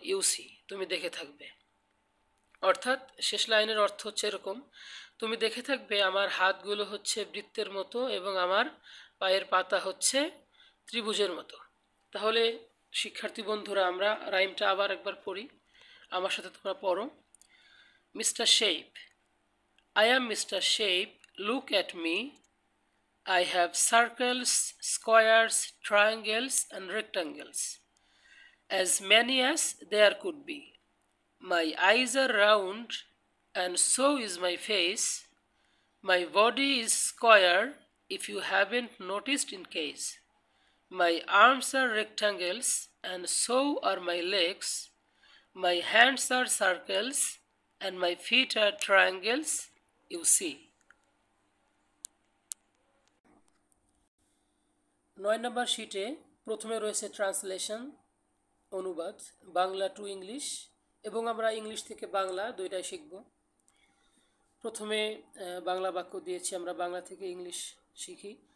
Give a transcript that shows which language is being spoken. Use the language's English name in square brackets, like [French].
[Bangla] ইউসি, তুমি দেখে থাকবে। অর্থাৎ শেষ লাইনের অর্থ হচ্ছে এরকম: তুমি দেখে থাকবে আমার হাতগুলো হচ্ছে বৃত্তের মতো এবং আমার পায়ের পাতা হচ্ছে ত্রিভুজের মতো। তাহলে শিক্ষার্থী বন্ধুরা, আমরা রাইমটা আবার একবার পড়ি, আমার সাথে তোমরা পড়ো। [English] Mister shape, I am Mr. Shape, look at me. I have circles, squares, triangles and rectangles, as many as there could be. My eyes are round and so is my face. My body is square if you haven't noticed in case. My arms are rectangles and so are my legs. My hands are circles and my feet are triangles, you see. [Bangla] 9 নম্বর শিটে প্রথমে রয়েছে translation, অনুবাদ Bangla to English, এবং আমরা English থেকে বাংলা দুইটাই শিখব। প্রথমে বাংলা বাক্য দিয়েছি, আমরা বাংলা থেকে ইংলিশ শিখি।